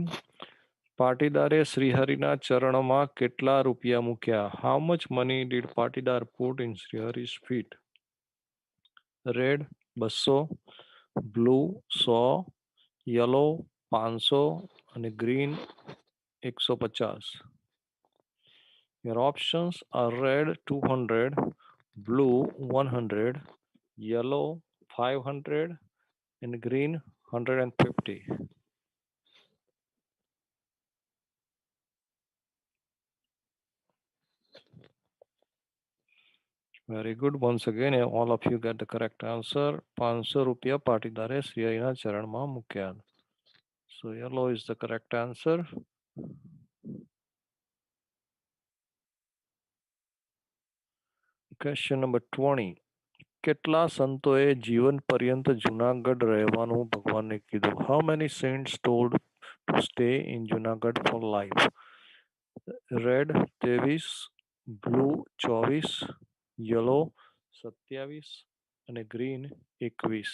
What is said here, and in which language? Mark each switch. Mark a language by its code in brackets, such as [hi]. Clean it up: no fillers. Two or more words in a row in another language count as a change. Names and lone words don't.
[gu] પાટીદારે શ્રીહરિના ચરણમાં કેટલા રૂપિયા મૂક્યા? [en] how much money did Patidar put in Shrihari's feet? red 200, blue 100, yellow 500 અને ગ્રીન 150. Your options are red 200, blue 100, yellow 500 and green 150. Very good. Once again, all of you get the correct answer. [gu] 500 રૂપિયા પાટીદારે શ્રીહરિના ચરણમાં મૂક્યા. [en] So yellow is the correct answer. Question number 20. [gu] કેટલા સંતોએ જીવન પર્યંત જુનાગઢ રહેવાનું ભગવાનને કીધું? [en] How many saints told to stay in Junagadh for life? Red 23, blue 24, yellow 27 અને green 21.